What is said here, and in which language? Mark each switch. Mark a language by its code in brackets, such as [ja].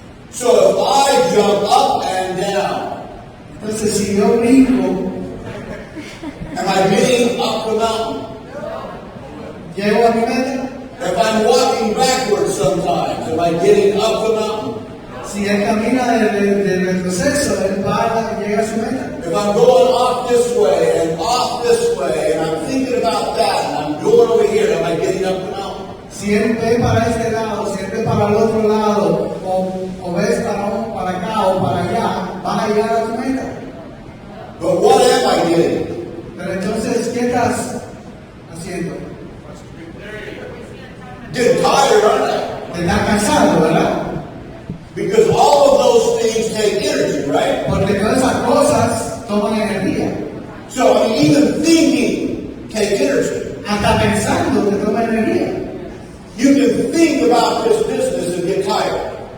[en] So if I jump up and down, [es] entonces si yo brinco, [en] am I getting up the mountain? [es] llego a mi meta. [en] If I'm walking backwards sometimes, am I getting up the mountain? [es] Si él camina del retroceso, él llega a su meta. [en] If I'm going off this way and I'm thinking about that and I'm going over here, am I getting up the mountain? [es] Si él ve para este lado, si él ve para el otro lado, o ves para acá o para allá, van a llegar a tu meta. [en] But what am I getting? [es] Pero entonces, ¿qué estás haciendo? [en] Getting tired, aren't I? [es] Te estás cansando, ¿verdad? [en] Because all of those things take energy, right? [es] Porque todas esas cosas toman energía. [en] So, I mean, even thinking takes energy. [es] Hasta pensando te toma energía. [en] You can think about this business and get tired.